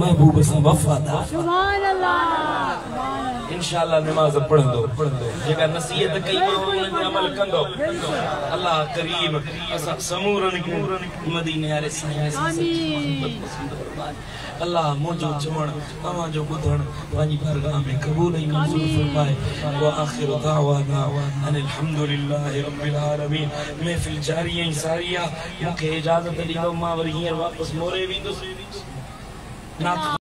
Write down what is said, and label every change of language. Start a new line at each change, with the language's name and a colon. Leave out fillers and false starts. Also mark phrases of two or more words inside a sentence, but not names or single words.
Sindhi: महबूब सां वफ़ादार
Arabic: سبحان الله إن شاء الله
Sindhi: नमाज पढ़ंदो जेका नसीहत कई उन ते अमल कंदो अल्लाह करीम असां समूरन खे मदीने वारे साईं अल्लाह मुझो चवण तव्हां जो ॿुधण पंहिंजी बारगाह में क़बूल ऐं मंज़ूर फरमाए
Arabic: وآخر دعوانا أن الحمد لله رب العالمين
Sindhi: महफिल जारी ऐं सारी आहे मूंखे इजाज़त ॾींदो मां वरी हींअर वापसि मोरे वेंदुसि